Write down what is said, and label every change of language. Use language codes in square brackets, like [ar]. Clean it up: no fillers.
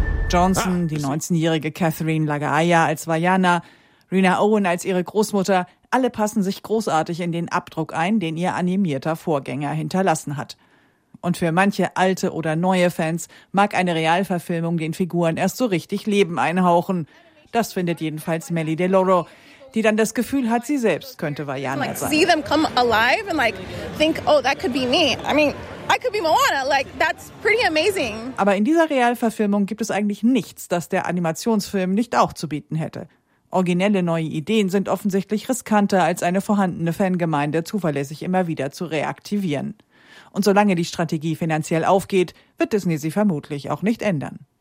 [de] Johnson, die 19-jährige Catherine Lagaia als Vaiana, Rena Owen als ihre Großmutter, alle passen sich großartig in den Abdruck ein, den ihr animierter Vorgänger hinterlassen hat. Und für manche alte oder neue Fans mag eine Realverfilmung den Figuren erst so richtig Leben einhauchen. Das findet jedenfalls Melly De Loro, die dann das Gefühl hat, sie selbst könnte Vaiana sein. [en] See them come alive and like think, oh, that could be me. I mean, I could be Moana. Like, that's pretty amazing. [de] Aber in dieser Realverfilmung gibt es eigentlich nichts, das der Animationsfilm nicht auch zu bieten hätte. Originelle neue Ideen sind offensichtlich riskanter, als eine vorhandene Fangemeinde zuverlässig immer wieder zu reaktivieren. Und solange die Strategie finanziell aufgeht, wird Disney sie vermutlich auch nicht ändern.